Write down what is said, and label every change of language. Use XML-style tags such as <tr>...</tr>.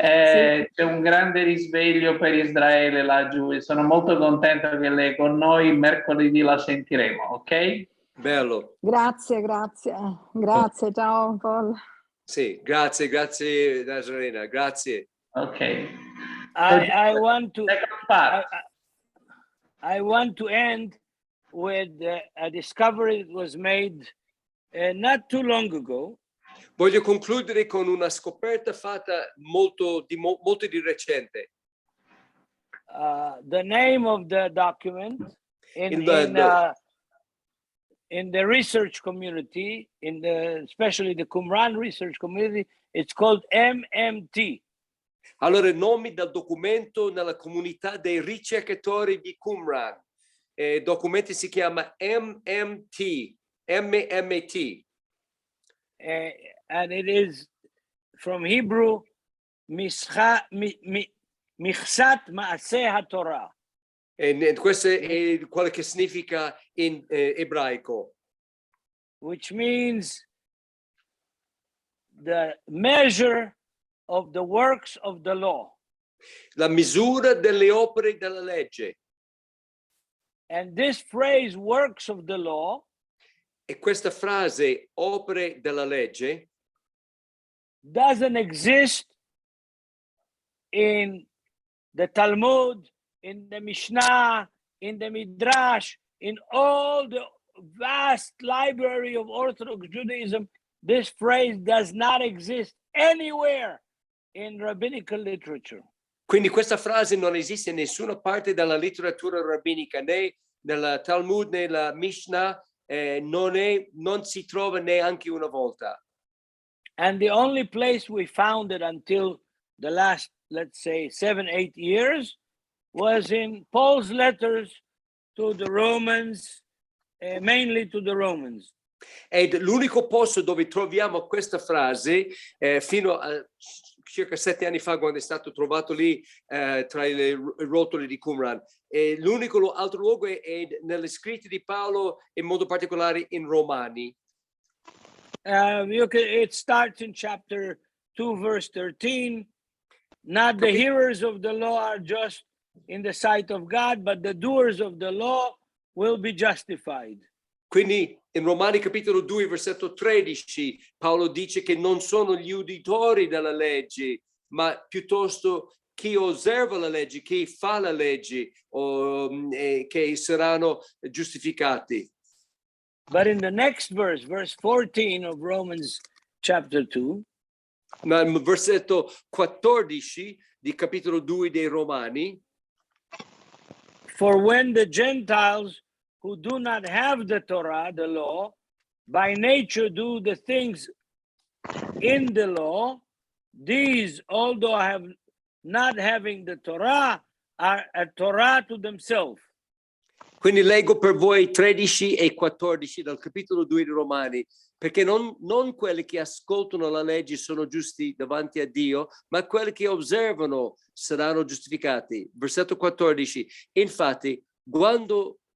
<it>C'è un grande risveglio per Israele laggiù e sono molto contento che lei è con noi. Mercoledì la sentiremo, ok? Bello. Grazie, ciao Paul. Sì, grazie Nazarena, grazie. Ok.</it> <en>I want to end with a discovery that was made not too long ago.</en> <it>Voglio concludere con una scoperta fatta molto di recente.</it> <en>The name of the document in the research community, especially the Qumran research community, it's called MMT.</en> <it>Allora, i nomi del documento nella comunità dei ricercatori di Qumran. Il documento si chiama MMT.</it> <en>And it is from Hebrew, Michsat Maaseh HaTorah.</en> <it>E questo è quello che significa in ebraico.</it> <en>Which means the measure of the works of the law.</en> <it>La misura delle opere della legge.</it> <en>And this phrase, works of the law,</en> <it>e questa frase, opere della legge,</it> <en>doesn't exist in the Talmud, in the Mishnah, in the Midrash, in all the vast library of Orthodox Judaism. This phrase does not exist anywhere in rabbinical literature.</en> <it>Quindi questa frase non esiste in nessuna parte della letteratura rabbinica, né nella Talmud, né nella Mishnah, non si trova neanche una volta.</it> <en>And the only place we found it until the last, let's say, 7-8 years was in Paul's letters to the Romans, mainly to the Romans.</en> <it>Ed l'unico posto dove troviamo questa frase, fino a circa 7 anni fa, quando è stato trovato lì tra le rotoli di Qumran, l'unico altro luogo è negli scritti di Paolo, in modo particolare in Romani.</it> <en>It starts in chapter 2, verse 13. Not the hearers of the law are just in the sight of God, but the doers of the law will be justified.</en> <it>Quindi in Romani capitolo 2, versetto 13, Paolo dice che non sono gli uditori della legge, ma piuttosto chi osserva la legge, chi fa la legge, che saranno giustificati.</it> <en>But in the next verse, verse 14 of Romans chapter 2,</en> <it>nel versetto 14 di capitolo 2 dei Romani,</it> <en>for when the Gentiles who do not have the Torah, the law, by nature do the things in the law, these, although not having the Torah, are a Torah to themselves.</en> <it>Quindi leggo per voi 13 e 14 dal capitolo 2 di Romani, perché non quelli che ascoltano la legge sono giusti davanti a Dio, ma quelli che osservano saranno giustificati. Versetto 14. Infatti, quando</it>